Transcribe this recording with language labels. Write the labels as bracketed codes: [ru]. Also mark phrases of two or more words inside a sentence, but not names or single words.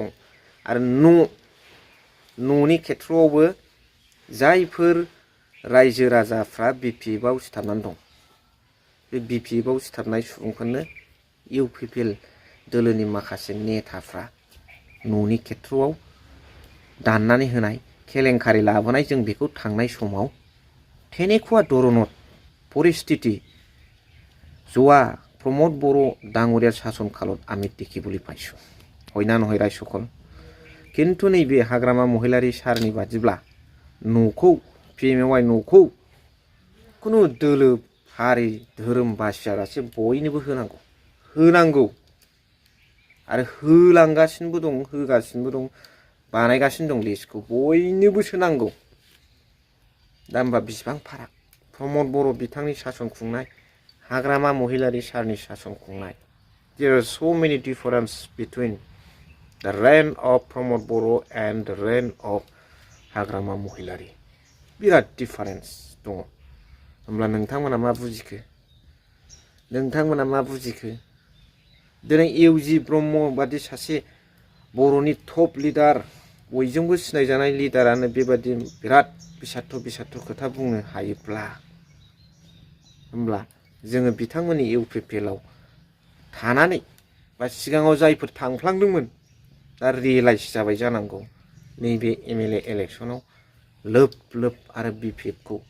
[brx] आरो न'नि खेथ्रआवबो जायफोर रायजो राजाफ्रा बिपिएफआव सिथाबनानै दं बे बिपिएफआव सिथाबनाय सुबुंफोरनो इउपिपिएल दोलोनि माखासे नेताफ्रा न'नि खेथ्रआव दाननानै होनाय केलेंकारि लाबोनाय जों बेखौ थांनाय समाव [as] তেনেকুৱা ধৰণত পৰিস্থিতি যোৱা प्रमद बर' ডাঙৰীয়াৰ শাসন কালত আমি দেখিবলৈ পাইছো হয়না নহয় ৰাইজসকল। [brx] কিন্তু नैबे हाग्रामा महिलारि सारनि बादिब्ला न'खौ पिएमएवाइ न'खौ खुनु दोलो हारि धोरोम बासियालासे बयनोबो होनांगौ आरो होलांगासिनोबो दं होगासिनोबो दं बानायगासिनो दं लिस्टखौ बयनोबो सोनांगौ। दा होमबा बिसिबां फाराग प्रमद बर' बिथांनि सासन खुंनाय हाग्रामा महिलारि सारनि सासन खुंनाय। [en] There are so many difference between the reign of प्रमद बर' and the reign of हाग्रामा महिलारि [brx] बिराद डिफारेन्स दङ। होमब्ला नोंथांमोना मा बुजिखो दिनै इउजि ब्रह्म बादि सासे बर'नि [en] top leader [brx] बयजोंबो सिनायजानाय लिडारानो बेबादि बिराद बिसात्थ खोथा बुंनो हायोब्ला होमब्ला जोङो बिथांमोननि इउपिपिएलआव थानानै बा सिगाङाव जायफोर थांफ्लांदोंमोन दा रियेलाइज जाबाय जानांगौ नैबे एमएलए इलेक्सनाव लोब आरो बिपिएफखौ